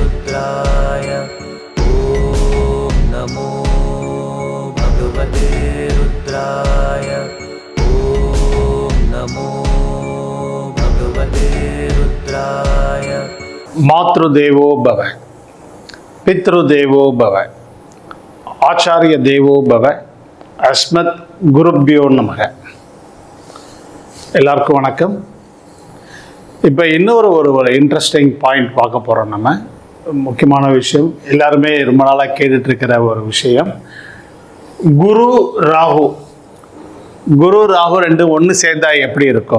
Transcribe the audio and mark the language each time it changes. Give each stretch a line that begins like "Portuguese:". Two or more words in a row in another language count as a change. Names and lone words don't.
Sanskrit: रुद्राय ॐ नमो भगवते रुद्राय ॐ नमो भगवते रुद्राय। मातृदेवो भव, पितृदेवो भव, आचार्य देवो भव, अस्मत् गुरुभ्यो नमः.
Tamil: எல்லாருக்கும் வணக்கம். இப்போ இன்னொரு ஒரு
English: interesting point
Tamil: பார்க்க போகிறோம். நம்ம முக்கியமான விஷயம், எல்லாருமே ரொம்ப நாளாக கேட்டுட்ருக்கிற ஒரு விஷயம், குரு ராகு. குரு ராகு ரெண்டு ஒன்று சேர்ந்தா எப்படி இருக்கும்?